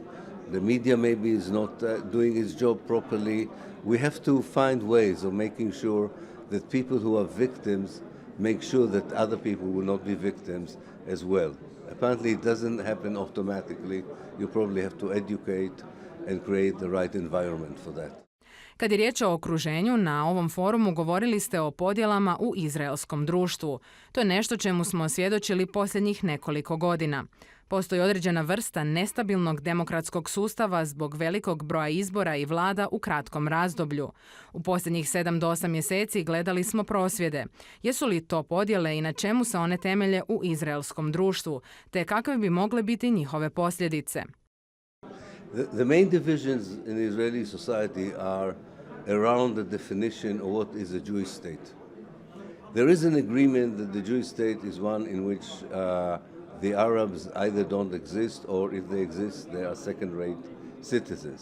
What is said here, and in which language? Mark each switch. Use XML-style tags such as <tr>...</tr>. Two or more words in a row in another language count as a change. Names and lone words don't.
<en>The media maybe is not doing its job properly. We have to find ways of making sure that people who are victims make sure that other people will not be victims as well. Apparently it doesn't happen automatically. You probably have to educate and create the right environment for that.</en> <hr>Kad je riječ o okruženju, na ovom forumu govorili ste o podjelama u izraelskom društvu. To je nešto čemu smo svjedočili posljednjih nekoliko godina. Postoji određena vrsta nestabilnog demokratskog sustava zbog velikog broja izbora i vlada u kratkom razdoblju. U posljednjih 7 do 8 mjeseci gledali smo prosvjede. Jesu li to podjele i na čemu se one temelje u izraelskom društvu, te kakve bi mogle biti njihove posljedice?</hr> <en>The main divisions in Israeli society are around the definition of what is a Jewish state. There is an agreement that the Jewish state is one in which the Arabs either don't exist, or if they exist, they are second-rate citizens.</en>